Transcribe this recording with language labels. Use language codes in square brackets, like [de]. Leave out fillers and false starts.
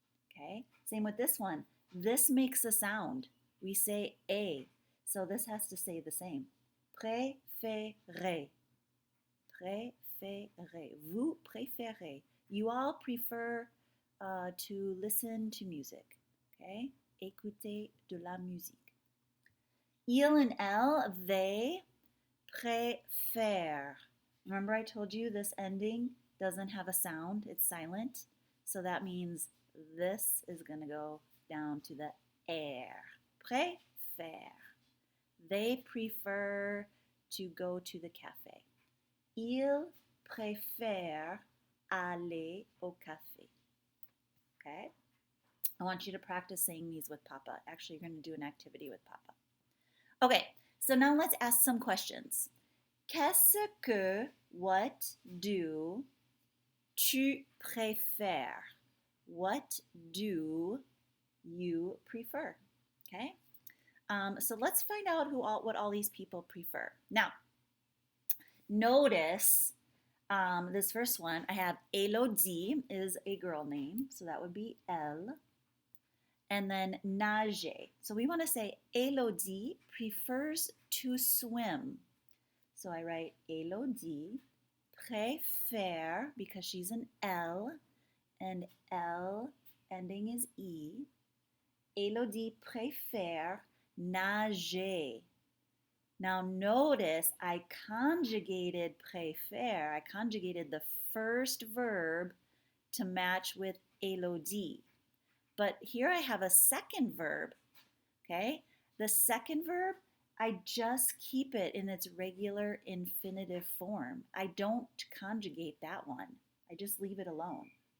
[en] Okay, same with this one. This makes a sound. We say a, so this has to say the same. Préférer. [fr] Préférer. Vous préférez. [en] You all prefer to listen to music. [fr] Okay, écouter de la musique. Il and elle, [en] they [fr] préfèrent. [en] Remember I told you this ending doesn't have a sound, it's silent. So that means this is going to go down to the air. Préfère. They prefer to go to the cafe. [fr] Ils préfèrent aller au café. [en] Okay? I want you to practice saying these with Papa. Actually, you're going to do an activity with Papa. Okay, so now let's ask some questions. [fr] Qu'est-ce que, [en] what do, [fr] tu préfères? [en] What do you prefer? Okay, so let's find out what all these people prefer. Now, notice this first one, I have Elodie is a girl name, so that would be Elle. And then nager. So we want to say Elodie prefers to swim. So I write [fr] Elodie préfère, [en] because she's an L, and L ending is E. [fr] Elodie préfère nager. [en] Now notice I conjugated préfère. I conjugated the first verb to match with Elodie. But here I have a second verb, okay? The second verb, I just keep it in its regular infinitive form. I don't conjugate that one. I just leave it alone.